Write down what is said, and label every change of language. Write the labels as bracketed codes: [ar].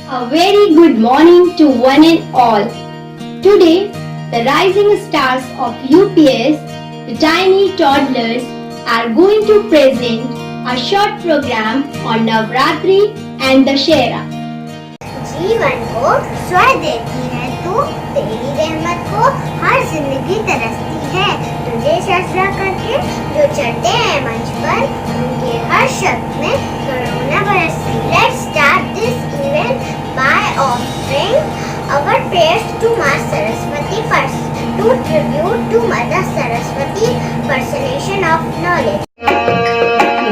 [en] very good morning to one and all. Today, the rising stars of UPS, the tiny toddlers, are going to present a short program on Navratri and Dashera. [hi] जीवन को स्वर देती है तू, तेरी रहमत को हर जिंदगी तरसती है। तुझे सजदा करके जो चढ़ते हैं मंच पर, उनके हर शब्द में करुणा बरसती। [en] Let's start this event by offering our prayers to Maa Saraswati first, to tribute to Mother Saraswati, personation of knowledge.